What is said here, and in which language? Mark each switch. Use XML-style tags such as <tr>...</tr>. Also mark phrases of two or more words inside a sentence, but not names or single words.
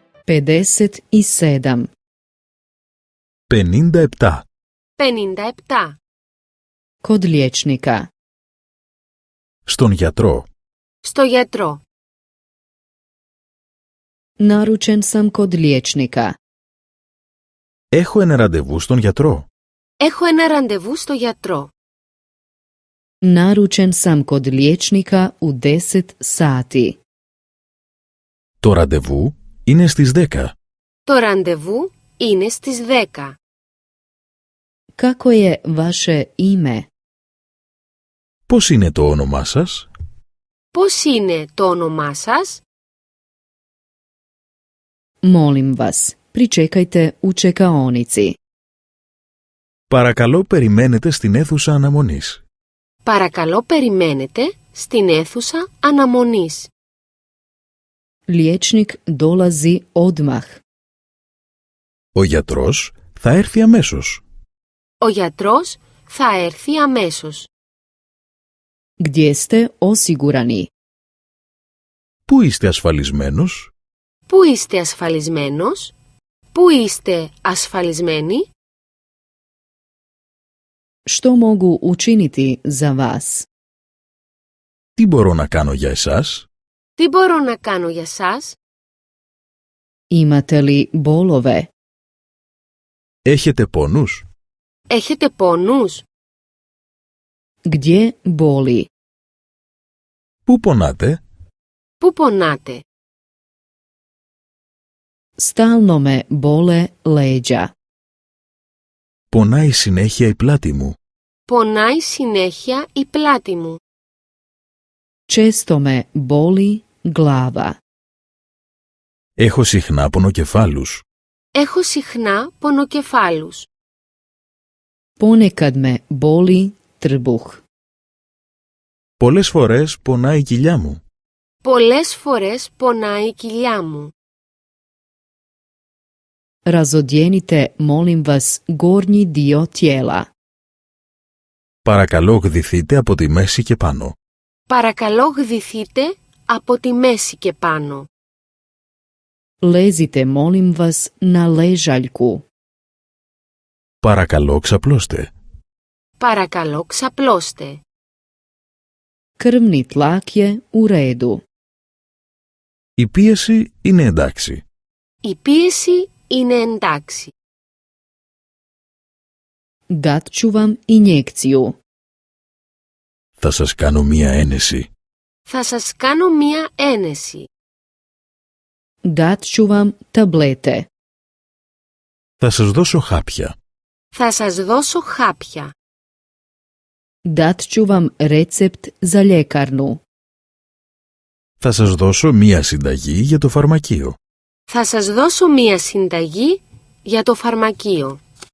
<hr>57. 57. 57. Kod liječnika.</hr> <el>Στον γιατρό. Στο γιατρό.</el> <hr>Naručen sam kod liječnika.</hr> <el>Έχω ένα ραντεβού στον γιατρό. Έχω ένα ραντεβού στο γιατρό.</el> <hr>Naručen sam kod liječnika u 10 sati.</hr> <el>Το ραντεβού είναι στις 10. Το ραντεβού είναι στις 10.</el> <hr>Kako je vaše ime?</hr> <el>Πώς είναι το όνομά σας? Πώς είναι το όνομά σας?</el> <hr>Molim vas, pričekajte u čekaonici.</hr> <el>Παρακαλώ περιμένετε στην αίθουσα αναμονής. Παρακαλώ περιμένετε στην αίθουσα αναμονής.</el> <hr>Liječnik dolazi odmah.</hr> <el>Ο γιατρός θα έρθει αμέσως. Ο γιατρός θα έρθει αμέσως.</el> <hr>Gdje ste osigurani?</hr> <el>Πού είστε ασφαλισμένος? Πού είστε ασφαλισμένος? Πού είστε ασφαλισμένοι?</el> <hr>Što mogu učiniti za vas?</hr> <el>Τι μπορώ να κάνω για εσάς? Τι μπορώ να κάνω για σας?</el> <hr>Imate li bolove?</hr> <el>Έχετε πόνους? Έχετε πόνους?</el> <hr>Gdje boli?</hr> <el>Πού πονάτε? Πού πονάτε?</el> <hr>Stalno me bole leđa.</hr> <el>Πονάει συνέχεια η πλάτη μου. Πονάει συνέχεια η πλάτη μου.</el> <hr>Često me boli glava.</hr> <el>Έχω συχνά πονοκεφάλους. Έχω συχνά πονοκεφάλους.</el> <hr>Ponekad me boli trbuh.</hr> <el>Πολλές φορές πονάει η κοιλιά μου. Πολλές φορές πονάει η κοιλιά μου.</el> <hr>Razodjenite, molim vas, gornji dio tijela.</hr> <el>Παρακαλώ γδυθείτε από τη μέση και πάνω. Παρακαλώ γδυθείτε από τη μέση και πάνω.</el> <hr>Lezite, molim vas, na ležaljku.</hr> <el>Παρακαλώ ξαπλώστε. Παρακαλώ ξαπλώστε.</el> <hr>Krvni tlak je u redu.</hr> <el>Η πίεση είναι εντάξει. Η πίεση είναι εντάξει.</el> <hr>Dat ću vam injekciju.</hr> <el>Θα σας κάνω μία ένεση. Θα σας κάνω μία ένεση.</el> <hr>Dat ću vam tablete.</hr> <el>Θα σας δώσω χάπια. Θα σας δώσω χάπια.</el> <hr>Dat ću vam recept za ljekarnu.</hr> <el>Θα σας δώσω μία συνταγή για το φαρμακείο. Θα σας δώσω μία συνταγή για το φαρμακείο.</el>